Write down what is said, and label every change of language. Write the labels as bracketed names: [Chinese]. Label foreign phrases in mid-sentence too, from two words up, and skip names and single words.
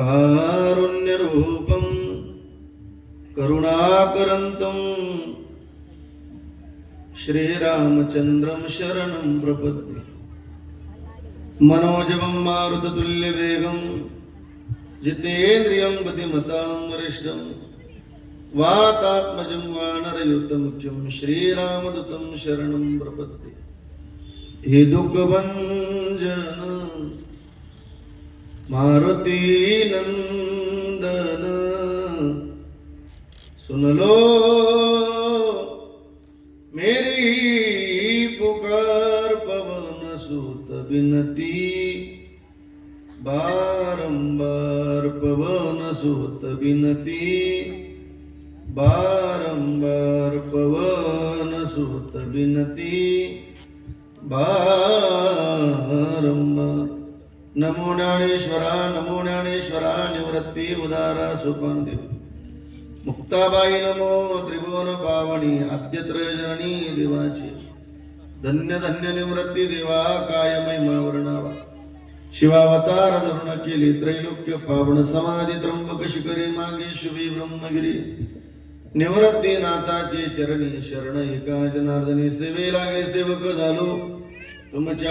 [Sanskrit] कारुण्यरूपं करुणाकरन्तं श्रीरामचन्द्रं शरणं प्रपद्ये मनोजवं मारुततुल्यवेगं जितेन्द्रियं बुद्धिमतां वरिष्ठं वातात्मजं वानरयूतमुख्यं श्रीरामदूतं शरणं प्रपद्ये [Hindi] हे दुःखभञ्जन मारुति नंदन सुन लो मेरी पुकार पवन सुत बिनती बारंबार पवन सुत बिनती बारंबार पवन सुत बिनती बारंबार [Marathi] नमो ज्ञानेश्वरा निवृत्ती उदारा सुपंदे मुक्ताबाई नमो त्रिभुवन पावनी आद्यत्र जननी देवाची धन्य धन्य निवृत्ती देवा काय महिमा वर्णावा शिवावतार धरून केली त्रैलोक्य पावन समाधी त्र्यंबक शिखरी मागे शुभी ब्रह्मगिरी निवृत्ती नाथाची चरणी शरण एका जनार्दनी सेवे लागे सेवक झालो तुमच्या